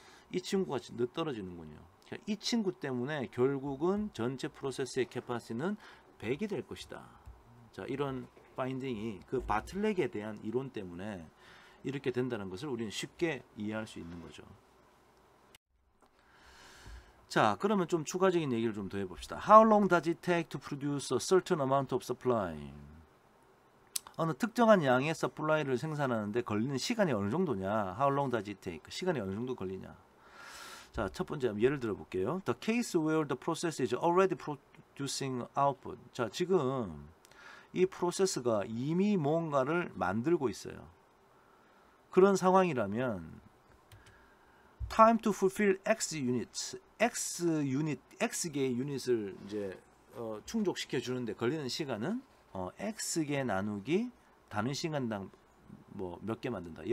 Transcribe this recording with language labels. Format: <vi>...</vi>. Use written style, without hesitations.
<ko>이 친구가 떨어지는군요. 이 친구 때문에 결국은 전체 프로세스의 캐파시티는 100이 될 것이다. 자, 이런 파인딩이 그 바틀렉에 대한 이론 때문에 이렇게 된다는 것을 우리는 쉽게 이해할 수 있는 거죠. 자, 그러면 좀 추가적인 얘기를 좀 더 해봅시다.</ko> <en>How long does it take to produce a certain amount of supply?</en> <ko>어느 특정한 양의 supply를 생산하는데 걸리는 시간이 어느 정도냐?</ko> <en>How long does it take?</en> <ko>시간이 어느 정도 걸리냐? 자, 첫 번째 예를 들어 볼게요.</ko> <en>The case where the process is already producing output.</en> <ko>자, 지금 이 프로세스가 이미 뭔가를 만들고 있어요. 그런 상황이라면</ko> <en>time to fulfill X units,</en> <ko>X개의 유닛을 이제 충족시켜 주는데 걸리는 시간은 X개 나누기 단위 시간당 뭐 몇 개 만든다.</ko>